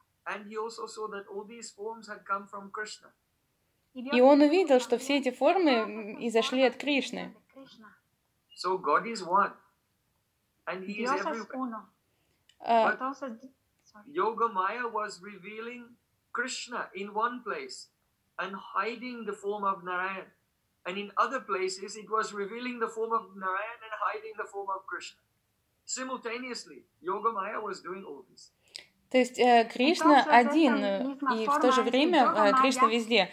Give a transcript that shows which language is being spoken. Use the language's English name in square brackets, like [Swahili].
[English] And he also saw that all these forms had come from Krishna. [Russian] И он увидел, что все эти формы изошли от Кришны. [English] So God is one, and he is everywhere. Yoga Maya was revealing Krishna in one place and hiding the form of Narayan, and in other places it was revealing the form of Narayan and hiding the form of Krishna. Simultaneously, Yoga Maya was doing all this. [Russian] То есть Кришна один, и в то же время Кришна везде.